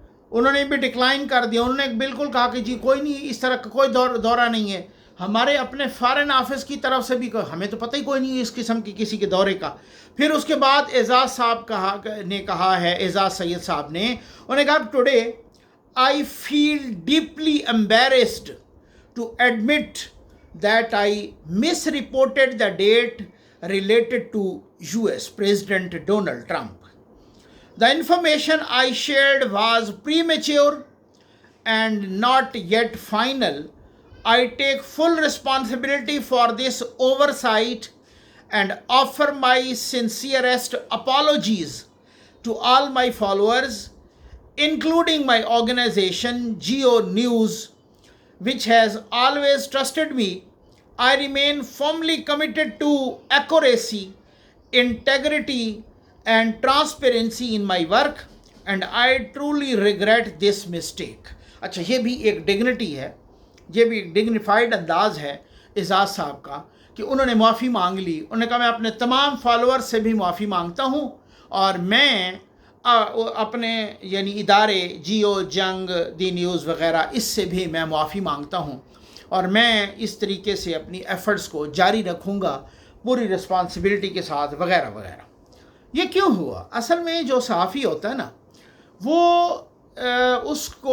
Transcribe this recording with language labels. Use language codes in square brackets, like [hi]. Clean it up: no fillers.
[ur] انہوں نے بھی ڈکلائن کر دیا، انہوں نے بالکل کہا کہ جی کوئی نہیں، اس طرح کا کوئی دورہ نہیں ہے۔ ہمارے اپنے فارن آفس کی طرف سے بھی ہمیں تو پتہ ہی کوئی نہیں ہے اس قسم کی کسی کے دورے کا۔ پھر اس کے بعد اعزاز صاحب نے کہا ہے، اعزاز سید صاحب نے، انہوں نے کہا [en] Today I feel deeply embarrassed to admit that I misreported the date related to US President Donald Trump. The information I shared was premature and not yet final. I take full responsibility for this oversight and offer my sincerest apologies to all my followers, including my organization Geo News, which has always trusted me. I remain firmly committed to accuracy, integrity, and transparency in my work, and I truly regret this mistake. [ur] اچھا، یہ بھی ایک dignity ہے، یہ بھی ایک dignified انداز ہے اعزاز صاحب کا کہ انہوں نے معافی مانگ لی۔ انہوں نے کہا میں اپنے تمام فالوور سے بھی معافی مانگتا ہوں، اور میں اپنے یعنی ادارے جیو، جنگ، دی نیوز وغیرہ، اس سے بھی میں معافی مانگتا ہوں، اور میں اس طریقے سے اپنی ایفرٹس کو جاری رکھوں گا پوری رسپانسبلٹی کے ساتھ، وغیرہ وغیرہ۔ یہ کیوں ہوا؟ اصل میں جو صحافی ہوتا ہے نا، وہ اس